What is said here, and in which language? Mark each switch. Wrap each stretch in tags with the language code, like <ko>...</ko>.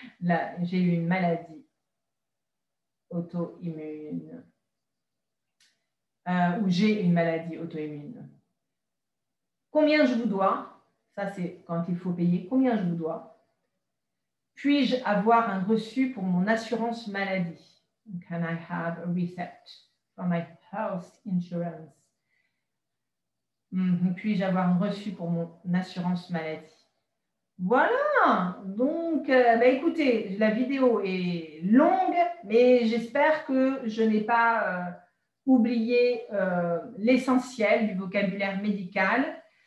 <fr>Là, j'ai eu une maladie auto-immune. Ou j'ai une maladie auto-immune. Combien je vous dois? Ça c'est quand il faut payer. Combien je vous dois? Puis-je avoir un reçu pour mon assurance maladie?</fr> <en>Can I have a receipt for my health insurance?</en> <fr>Puis-je avoir un reçu pour mon assurance maladie? Voilà, donc écoutez, la vidéo est longue, mais j'espère que je n'ai pas oublié l'essentiel du vocabulaire médical.</fr>